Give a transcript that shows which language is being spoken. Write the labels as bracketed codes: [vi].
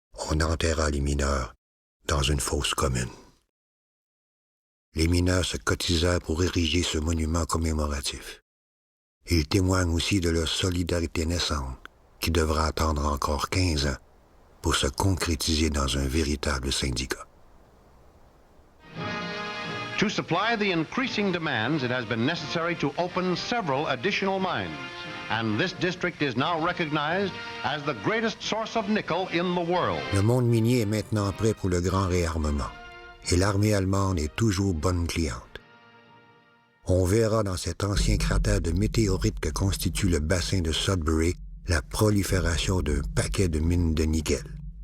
[fr] On enterra les mineurs dans une fosse commune. Les mineurs se cotisèrent pour ériger ce monument commémoratif. Ils témoignent aussi de leur solidarité naissante, qui devra attendre encore 15 ans pour se concrétiser dans un véritable syndicat. [en] To supply the increasing demands, it has been necessary to open several additional mines, and this district is now recognized as the greatest source of nickel in the world. [fr] Le monde minier est maintenant prêt pour le grand réarmement, et l'armée allemande est toujours bonne cliente. On verra dans cet ancien cratère de météorites que constitue le bassin de Sudbury la prolifération d'un paquet de mines de nickel.